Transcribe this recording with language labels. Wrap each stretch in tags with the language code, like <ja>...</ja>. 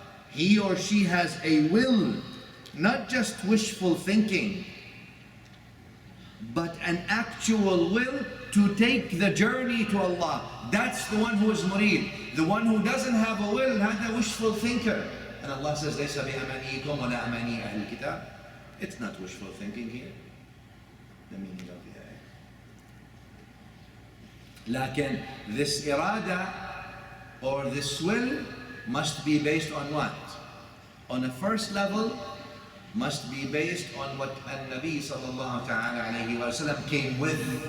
<en>He or she has a will, not just wishful thinking, but an actual will to take the journey to Allah. That's the one who is murid. The one who doesn't have a will, not a wishful thinker. And Allah says,</en> <ar>لَيْسَ بِأَمَانِيكُمْ وَلَا أَمَانِي أَهْلِ الْكِتَابِ.</ar> <en>It's not wishful thinking here. The meaning of the ayah. Lakin, this irada or this will must be based on what? On a first level, must be based on what An-Nabi sallallahu ta'ala alayhi wa sallam came with.</en>